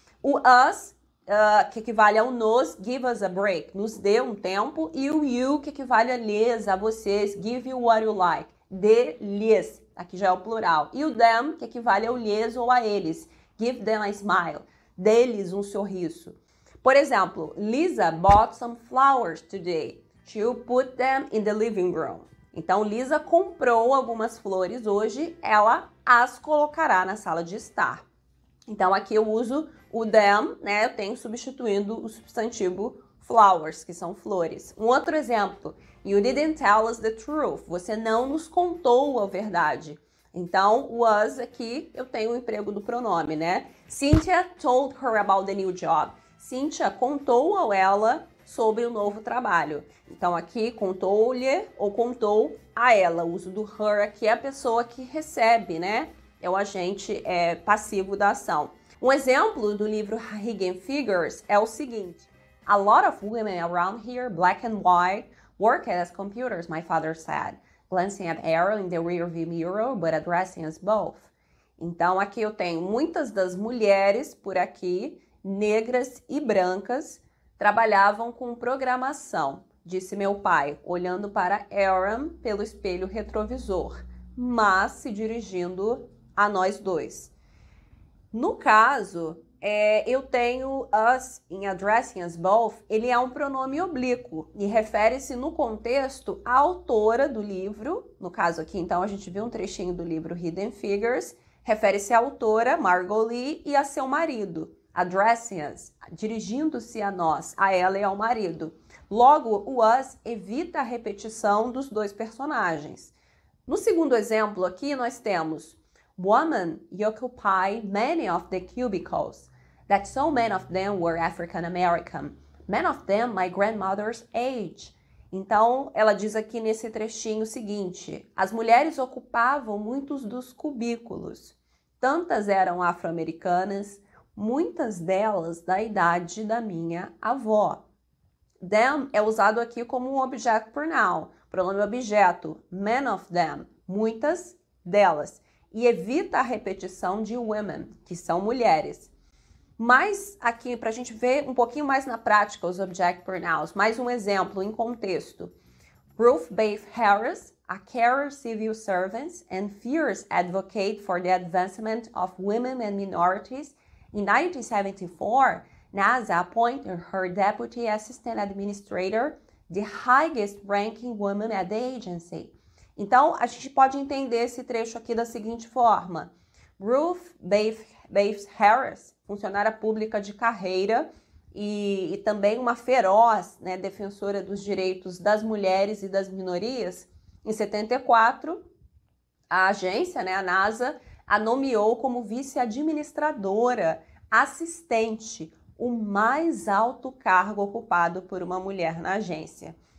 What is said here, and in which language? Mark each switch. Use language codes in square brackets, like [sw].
[pt] O us, que equivale ao nos, [en] give us a break, [pt] nos dê um tempo, e o you, que equivale a lhes, a vocês, [en] give you what you like, [pt] dê-lhes, aqui já é o plural, e o them, que equivale ao lhes ou a eles, [en] give them a smile, [pt] dê-lhes um sorriso. Por exemplo, [en] Lisa bought some flowers today, she'll put them in the living room. [pt] Então, Lisa comprou algumas flores hoje, ela as colocará na sala de estar. Então, aqui eu uso o them, né? Eu tenho substituindo o substantivo flowers, que são flores. Um outro exemplo, [en] you didn't tell us the truth. [pt] Você não nos contou a verdade. Então, was aqui eu tenho o emprego do pronome, né? [en] Cynthia told her about the new job. [pt] Cynthia contou a ela sobre o novo trabalho. Então, aqui, contou-lhe ou contou a ela. O uso do her aqui é a pessoa que recebe, né? É o agente passivo da ação. Um exemplo do livro Hidden Figures é o seguinte. [en] A lot of women around here, black and white, work as computers, my father said, glancing at Aaron in the rearview mirror, but addressing us both. [pt] Então, aqui eu tenho muitas das mulheres por aqui, negras e brancas, trabalhavam com programação, disse meu pai, olhando para Aaron pelo espelho retrovisor, mas se dirigindo a nós dois. No caso, eu tenho us em [en] addressing us both, [pt] ele é um pronome oblíquo e refere-se no contexto à autora do livro, no caso aqui, então, a gente viu um trechinho do livro Hidden Figures, refere-se à autora, Margot Lee, e a seu marido, [en] addressing us, [pt] dirigindo-se a nós, a ela e ao marido. Logo, o us evita a repetição dos dois personagens. No segundo exemplo aqui, nós temos [en] women occupy many of the cubicles, that so many of them were African American, many of them my grandmother's age. [pt] Então, ela diz aqui nesse trechinho o seguinte, as mulheres ocupavam muitos dos cubículos, tantas eram afro-americanas, muitas delas da idade da minha avó. Them é usado aqui como um object pronoun, pronome objeto, [en] many of them, [pt] muitas delas, e evita a repetição de women, que são mulheres. Mas aqui, para a gente ver um pouquinho mais na prática os object pronouns, mais um exemplo em contexto. [en] Ruth Bath Harris, a carer civil servant and fierce advocate for the advancement of women and minorities, in 1974, NASA appointed her deputy assistant administrator, the highest ranking woman at the agency. [pt] Então, a gente pode entender esse trecho aqui da seguinte forma. Ruth Bath Harris, funcionária pública de carreira e também uma feroz, né, defensora dos direitos das mulheres e das minorias, em 74, a agência, né, a NASA, a nomeou como vice-administradora assistente, o mais alto cargo ocupado por uma mulher na agência.